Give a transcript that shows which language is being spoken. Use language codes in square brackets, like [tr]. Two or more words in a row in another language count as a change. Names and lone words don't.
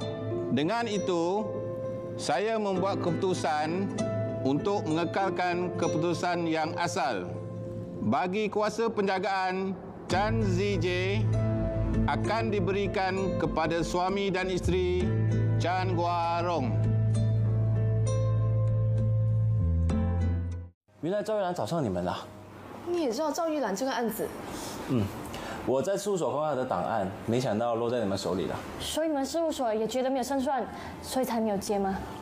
[ms] Dengan itu, saya membuat keputusan untuk mengekalkan keputusan yang asal. Bagi kuasa penjagaan, Chan Zijie akan diberikan kepada suami dan isteri Chan Guorong. [zh] 原来赵玉兰找上你们了。你也知道赵玉兰这个案子？我在事务所看到她的档案，没想到落在你们手里了。所以你们事务所也觉得没有胜算，所以才没有接吗？